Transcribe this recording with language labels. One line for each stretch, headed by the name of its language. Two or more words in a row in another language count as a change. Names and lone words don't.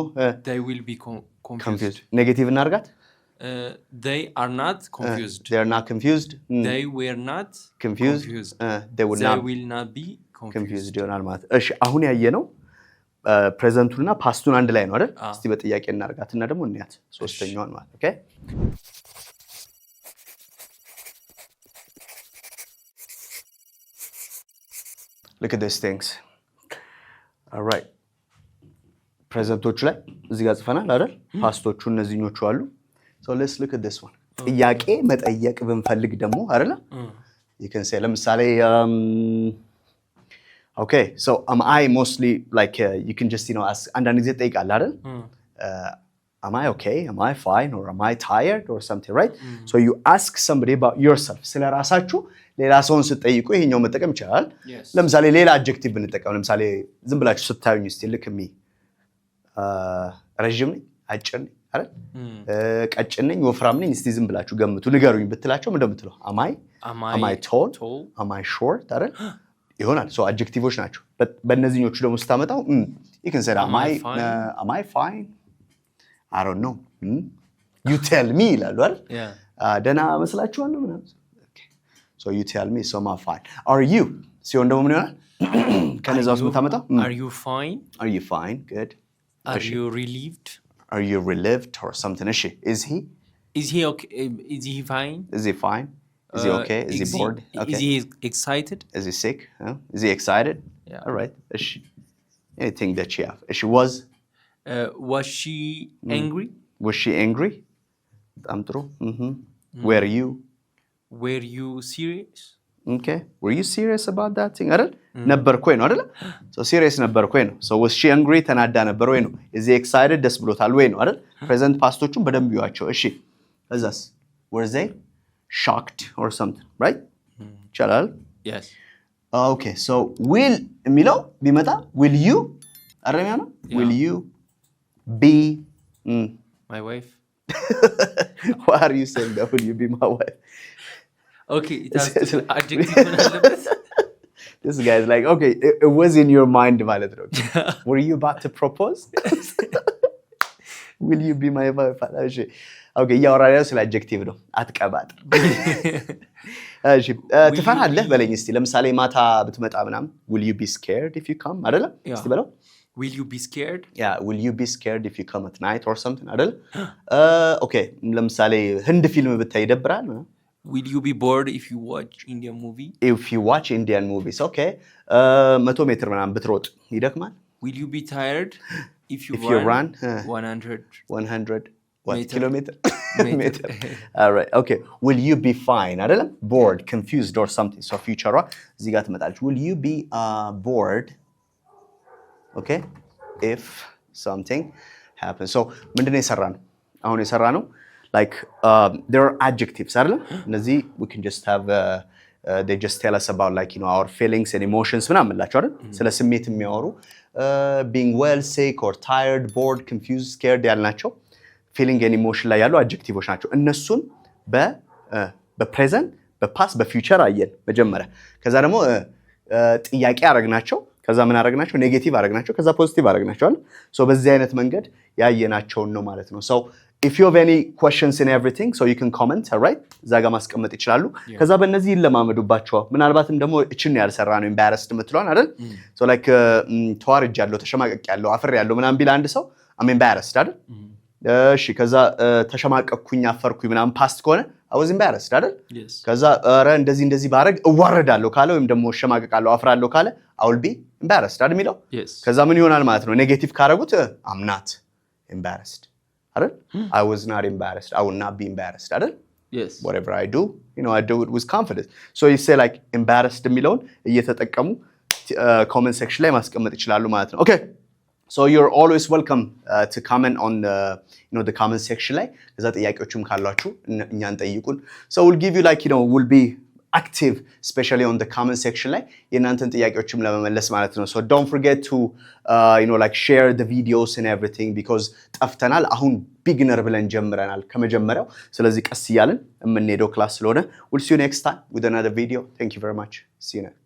English: they will be confused
Amharic: ኔጌቲቭ እናርጋት
English: they are not confused they are not confused they were not confused they will not be confused
Amharic: ይሆናል ማለት እሺ አሁን ያየነው ፕሬዘንቱና ፓስቱን አንድ ላይ ነው አይደል እስቲ በጥያቄ እናርጋትና ደግሞ እንያት ሶስተኛውን ማለት
English: okay look at these things all right
Amharic: ፕሬዘንቶቹ ላይ እዚህ ጋር ጽፈናል አይደል ፓስቶቹ እነዚህኞቹ አሉ
English: so let's look at this one
Amharic: ጥያቄ መጠየቅ ብንፈልግ ደግሞ አይደል
English: you can say
Amharic: ለምሳሌ
English: okay so am I mostly like you can just you know ask
Amharic: አንዳንድ ጊዜ ጠይቃለህ አይደል
English: am I okay am I fine or am I tired or something right so you ask somebody about yourself
Amharic: ስለራሳችሁ ሌላ ሰውን ስትጠይቁ ይሄኛው መጠቀም ይችላል ለምሳሌ ሌላ አድጀክቲቭ ብንጠቀም ለምሳሌ ዝም ብላችሁ ስታዩኝ እስቲ ልክሚ ረጅም ነኝ አጭር ነኝ አይደል ቀጭን ነኝ ወፍራም ነኝ እስቲ ዝም ብላችሁ ገምቱ ንገሩኝ ብትላቸው ምን እንደምትለው
English: am I tall am I short
Amharic: አይደል ይሆናል
English: so adjectives
Amharic: ናቸው በእነዚህኞቹ ደግሞ ስታመጣው
English: you can say am I fine I don't know You tell me
Amharic: ይላሉ አይደል?
English: Yeah.
Amharic: ደህና መስላችኋለሁ ምናምን።
English: So you tell me, so I'm fine. Are you?
Amharic: ሲሆን ደግሞ ምን ይሆናል? ከነዛ ውስጥ የምታመጣው
English: Are you fine? Are you fine? Good. Are you relieved? Are you relieved or something? እሺ is he? Is he okay? Is he fine? Is he fine? Is he okay? Is he bored? Okay. Is he excited? Is he sick? Huh? Is he excited? Yeah. All right. እሺ anything that she have. She Was she angry? Was she angry?
Amharic: በጣም ጥሩ.
English: Were you? Were you serious? Okay. Were you serious about that thing?
Amharic: አይደል? ነበርኩኝ ነው አይደል?
English: So serious
Amharic: ነበርኩኝ ነው.
English: So was she angry?
Amharic: ተናዳ ነበር ወይ ነው?
English: Is he excited?
Amharic: ደስ ብሎታል ወይ ነው አይደል?
English: Present past
Amharic: ዎቹን በደንብ ይዋቸው. እሺ. እዛስ?
English: Were they shocked or something? Right? ይቻላል? Yes. Okay. So will
Amharic: የሚለው ቢመጣ
English: will you
Amharic: አረሚያ ነው?
English: Will you be my wife? Why are you saying that? Will you be my wife? Okay, it has to adjective. This guy is like, okay, it was in your mind
Amharic: ማለት ነው.
English: Were you about to propose? Will you be my wife?
Amharic: እሺ ኦኬ እያወራን ያለው ስለ አድጀክቲቭ ነው። አትቀባጥር። እሺ ትፈራለህ በለኝ እስቲ። ለምሳሌ ማታ ብትመጣ ምናምን
English: will you be scared if you come
Amharic: አይደለ? እስቲ በለው።
English: Will you be scared? Yeah, will you be scared if you come at night or something አይደለ?
Amharic: ኦኬ ለምሳሌ ህንድ ፊልም ብታይ ይደብራል?
English: Will you be bored if you watch Indian movie? If you watch Indian movies, okay.
Amharic: 100 ሜትር ምናምን ብትሮጥ ይደክማል?
English: Will you be tired if you run 100 what kilometer? meter. All right. Okay. Will you be fine? አይደለም? Bored, confused or something. So future
Amharic: እዚህ ጋር ትመጣለች.
English: Will you be bored? Okay. If something happens.
Amharic: So ምንድነው የሰራነው? አሁን የሰራነው
English: like there are adjectives
Amharic: አይደለም?
English: እነዚህ we can just have they just tell us about like you know our feelings and emotions
Amharic: ምናምን ላቸው አይደል? ስለ ስሜት የሚያወሩ
English: being well, sick or tired, bored, confused, scared
Amharic: ያልናቸው
English: feeling and emotion
Amharic: ላይ ያሉ adjectives ናቸው። እነሱን በፕሬዘንት በፓስት በፊውቸር አየን መጀመሪያ። ከዛ ደግሞ ጥያቄ አረግናቸው። ከዛ ምን አረግናቸው? ኔጌቲቭ አረግናቸው። ከዛ ፖዚቲቭ አረግናቸው አይደል?
English: ሶ
Amharic: በዚህ አይነት መንገድ ያየናቸውን ነው ማለት ነው።
English: ሶ if you have any questions in everything so you can comment, all right?
Amharic: እዛ ጋር ማስቀመጥ ይችላሉ። ከዛ በእነዚህ ይለማመዱባቸዋል። ምናልባትም ደግሞ እችን ያልሰራ ነው embarrassed የምትለዋን አይደል?
English: so like
Amharic: ተዋርጃለሁ፣ ተሸማቀቅያለሁ፣ አፍሬያለሁ ምናምን ቢል አንድ ሰው
English: I'm embarrassed
Amharic: አይደል? እሺ ከዛ ተሸማቀቅኩኝ፣ አፈርኩኝ ምናምን ፓስት ከሆነ
English: I was embarrassed
Amharic: አይደል? ከዛ ኧረ እንደዚህ ባረግ እዋረዳለሁ ካለ ወይም ደግሞ እሸማቀቃለሁ፣ አፍራለሁ ካለ
English: I will be embarrassed
Amharic: አይደል የሚለው? ከዛ ምን ይሆናል ማለት ነው? ኔጌቲቭ ካረጉት
English: I'm not embarrassed
Amharic: አይደል?
English: I was not embarrassed. I will not be embarrassed አይደል? Yes. Whatever I do, you know, I do it with confidence. So you say like embarrassed
Amharic: የሚለውን እየተጠቀሙ
English: comment section
Amharic: ላይ ማስቀመጥ ይችላሉ ማለት ነው።
English: Okay. So you're always welcome to comment on the comment section
Amharic: ላይ ከዛ ጥያቄዎችም ካላችሁ እኛን ጠይቁን.
English: So we'll give you like we'll be active especially on the comment section
Amharic: ላይ የናንተን ጥያቄዎችም ለመመለስ ማለት ነው.
English: So don't forget to like share the videos and everything because
Amharic: ጠፍተናል። አሁን beginner ብለን ጀምረናል ከመጀመሪያው። ስለዚህ ቀስ እያልን የምንሄደው ክላስ ስለሆነ
English: we'll see you next time with another video. Thank you very much. See you next.